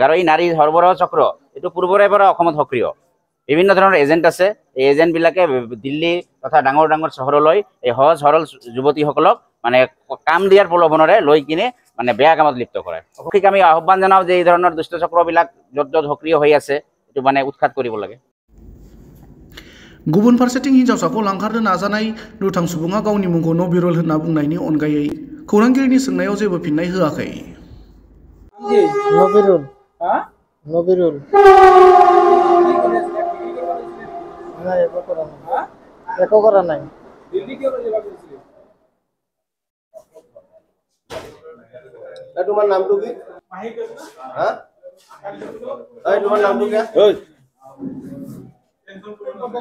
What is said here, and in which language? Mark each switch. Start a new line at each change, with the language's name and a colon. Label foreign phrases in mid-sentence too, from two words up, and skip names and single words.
Assamese: আৰু এই নাৰী সৰবৰাহ চক্ৰ এইটো পূৰ্বৰে পৰা অসমত সক্ৰিয়। বিভিন্ন ধৰণৰ এজেণ্ট আছে, এই এজেণ্টবিলাকে দিল্লী তথা ডাঙৰ ডাঙৰ চহৰলৈ এই সহজ সৰল যুৱতীসকলক মানে কাম দিয়াৰ প্ৰলোভনেৰে লৈ কিনে মানে বেয়া কামত লিপ্ত কৰে ঠিক আমি আহ্বান জনাওঁ যে এই ধৰণৰ দুষ্ট চক্ৰবিলাক য'ত য'ত সক্ৰিয় হৈ আছে এইটো মানে উৎখাত কৰিব লাগে
Bodo: गुबुन फारसेथिं हिन्जावसाखौ लांखारनो नाजानाय दुथां सुबुङा गावनि मुंखौ नबिरुल होनना बुंनायनि अनगायै खौरांगिरिनि सोंनायाव जेबो फिननाय होआखै
Assamese: नबिरुल नबिरुल না একো কৰা নাই দিল্লী কিয় যাবা কৈছিলে তোমাৰ নামটো কি হা তোমাৰ নামটো কি